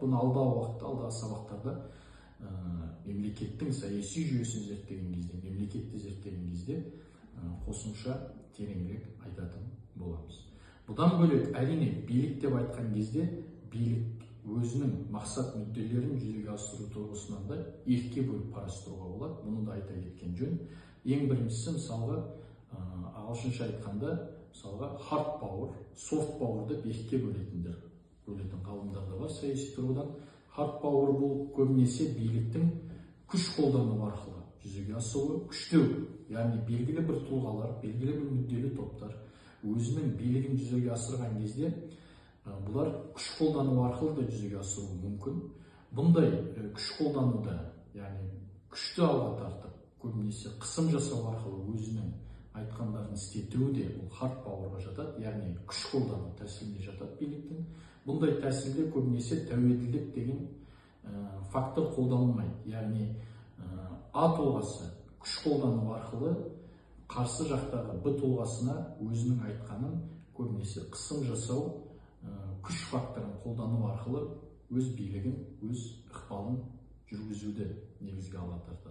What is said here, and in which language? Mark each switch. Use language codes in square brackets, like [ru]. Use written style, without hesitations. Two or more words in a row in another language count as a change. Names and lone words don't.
[kk] Бұны алдағы сабақтарда мемлекеттің саяси жүйесін зерттеген кезде, мемлекетті зерттеген кезде қосымша тереңірек айтатын боламыз. Бұдан бөлек, әрине билік деп айтқан кезде билік өзінің мақсат мүдделерін жүзеге асыру тұрғысынан да екіге бөліп қарастыруға болады. Бұны да айта кеткен жөн. Ең біріншісі мысалға ағылшынша айтқанда мысалға [en] hard power, soft power [kk] деп екіге бөлетін ғалымдар да бар саяси тұрғыдан. [en] Hard power [kk] бұл көбінесе биліктің күш қолдану арқылы жүзеге асуы, күштеу, яғни белгілі бір тұлғалар, белгілі бір мүдделі топтар өзінің билігін жүзеге асырған кезде бұлар күш қолдану арқылы да жүзеге асыруы мүмкін. Бұндай күш қолдануда, яғни күшті алға тартып, көбінесе қысым жасау арқылы өзінің айтқандарын істетуі де бұл [en] hard powerға [kk] жатады, яғни күш қолдану тәсіліне жатады биліктің. Бұндай тәсілде көбінесе тәуелділік деген фактор қолданылмайды. Яғни А тұлғасы күш қолдану арқылы қарсы жақтағы Б тұлғасына өзінің айтқанын көбінесе қысым жасау, күш факторын қолдану арқылы өз билігін, өз ықпалын жүргізуді негізге ала тартады.